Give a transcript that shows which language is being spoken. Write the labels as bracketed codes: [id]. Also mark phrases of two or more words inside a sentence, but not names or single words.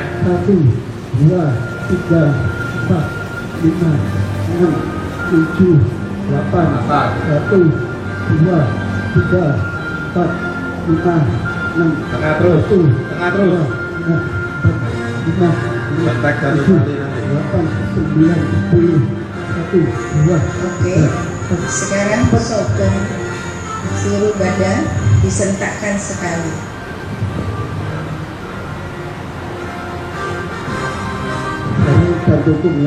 [id] satu, dua, tiga, empat, lima, enam, tujuh, delapan, Atas. satu, dua, tiga, empat, lima, enam, Tengah terus. satu, Tengah terus. dua, tiga, empat, lima, enam, Kontak satu tujuh, kali nanti. delapan, sembilan, 10, satu, dua, Oke, tiga, sekarang sokong seluruh badan disentakkan sekali. Ini kita dukung ya.